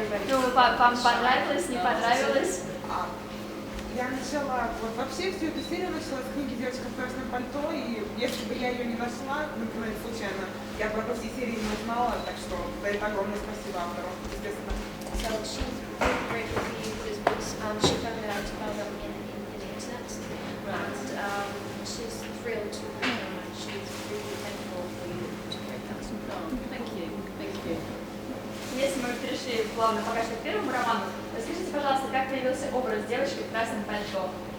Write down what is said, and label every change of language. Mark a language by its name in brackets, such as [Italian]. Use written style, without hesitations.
[Russian] Ну, вам понравилось, не понравилось? Я начала, вообще всю эту серию начала с книги «Девочка в красном пальто», и если бы я ее не нашла, например, случайно, я бы обо всей серии не узнала, так что за это огромное спасибо автору, естественно. [English] So she's really great review for these books, and she found out about them in the internet, and she's thrilled to read them, and she's really thankful for you to create that. Thank you. [Russian] Если мы перешли плавно пока что к первому роману, расскажите, пожалуйста, как появился образ девочки в красном пальто?